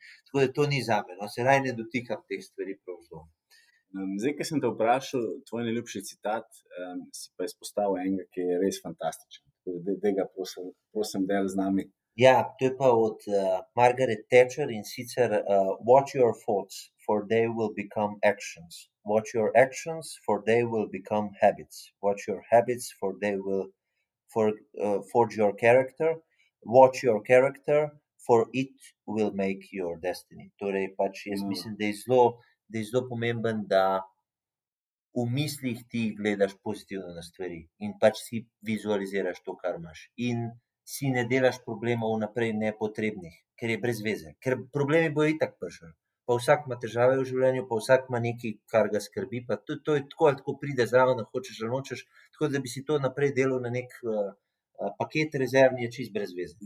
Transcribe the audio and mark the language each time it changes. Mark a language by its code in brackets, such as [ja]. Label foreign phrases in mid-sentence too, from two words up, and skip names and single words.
[sl] Tako da to ni zame, no, se raje ne dotikam teh stvari prav zelo. Zdaj, ko sem te vprašal, tvoj najljubši citat, si pa izpostavil enega, ki je res fantastičen. Daj ga prosim del z nami. Ja, to je pa od Margaret Thatcher, in sicer [en] watch your thoughts, for they will become actions. Watch your actions, for they will become habits. Watch your habits, for they will forge your character. Watch your character, for it will make your destiny. [sl] Torej, pač jaz mislim, da je zelo pomemben, da v mislih ti gledaš pozitivno na stvari in pač si vizualiziraš to, kar imaš. In si ne delaš problemov vnaprej nepotrebnih, ker je brez veze. Ker problemi bojo itak prišli. Pa vsak ima težave v življenju, pa vsak ima nekaj, kar ga skrbi, pa to je tako ali tako pride zraven, hočeš ali nočeš, tako da bi si to naprej delal na neki paket rezervni je čist brez veze.